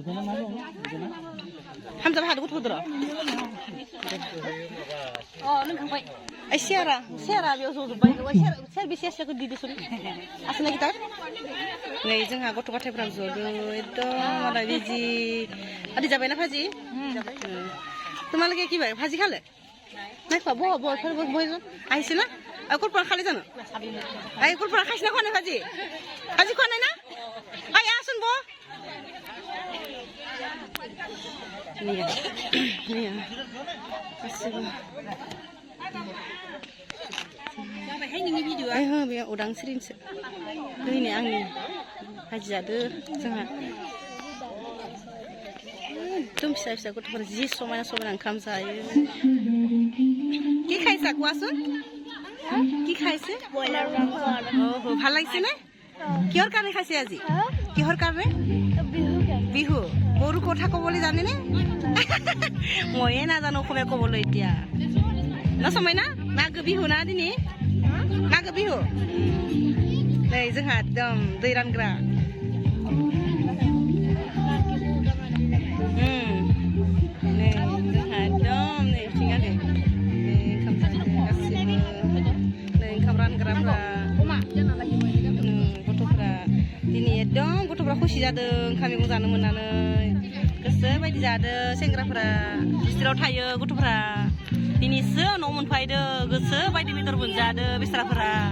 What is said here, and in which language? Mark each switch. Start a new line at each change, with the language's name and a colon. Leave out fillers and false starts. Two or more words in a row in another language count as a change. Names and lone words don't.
Bodo: हामजाब हादो गथ'फोर सेरा बेयाव जजोब्बाय सेर बेसे सेरखौ दिदोसन आसना गिटार नै जोंहा गथ' गथायफ्रा जदो एकदम मालाय बिजि आदि जाबायना भाजी
Assamese: তোমালোকে কি ভাই ভাজি খালে নাই খোৱা বহ বহজন আহিছে না ক'ৰ পৰা খালে জানো এই ক'ৰ পৰা খাইছে না খোৱা নাই ভাজি খোৱা নাই না আই আছোন বহ
Bodo: बेयाव उदांस्रिनिसो नै आंनि भाजि जादो जोंहा एकदम फिसा फिसा गथ'फोरा जि समायना समायना ओंखाम जायो
Assamese: কি খাইছা কোৱাচোন কি খাইছে ভাল লাগিছে নে কিহৰ কাৰণে খাইছে আজি কিহৰ কাৰণে বিহু গৰু কথা ক'বলৈ জানেনে ময়ে নাজানো অসমীয়া ক'বলৈ এতিয়া নচমাই না মাঘ বিহু না
Bodo: দিনি मागो बिहु नै जोंहा एकदम दै रानग्रा नै जोंहा एकदम नै बिथिं आरो ओंखाम जानो गासिबो नै ओंखाम रानग्राफ्रा गथ'फ्रा दिनै एकदम गथ'फ्रा खुसि जादों ओंखाम मैगं जानो मोननानै गोसो बायदि जादों सेंग्राफ्रा हस्टेलाव थायो गथ'फ्रा दिनैसो न' मोनफायदो गोसो बायदि बेदर मोनजादो बिस्राफोरा